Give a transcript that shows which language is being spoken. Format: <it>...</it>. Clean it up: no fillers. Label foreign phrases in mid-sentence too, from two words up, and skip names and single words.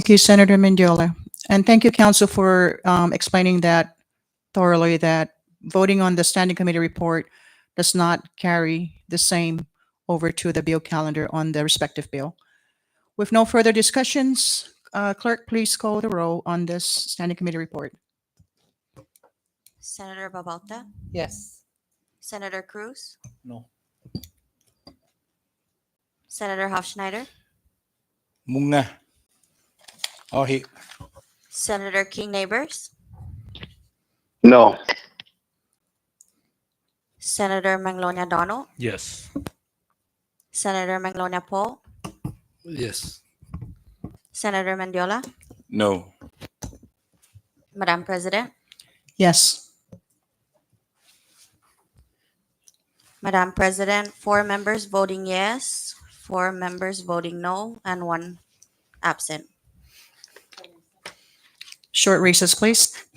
<en>Thank you, Senator Mendiola. And thank you, Council, for explaining that thoroughly, that voting on the standing committee report does not carry the same over to the bill calendar on the respective bill. With no further discussions, Clerk, please call the roll on this standing committee report. Senator Babalta, Yes. Senator Cruz, No. Senator Hofschneider, Munga. Oh, he. Senator King Neighbors, No. Senator Manglonia Donald, Yes. Senator Manglonia Paul, Yes. Senator Mendiola, No. Madam President, Yes. Madam President, 4 members voting yes, 4 members voting no, and 1 absent. Short recess, please.</en>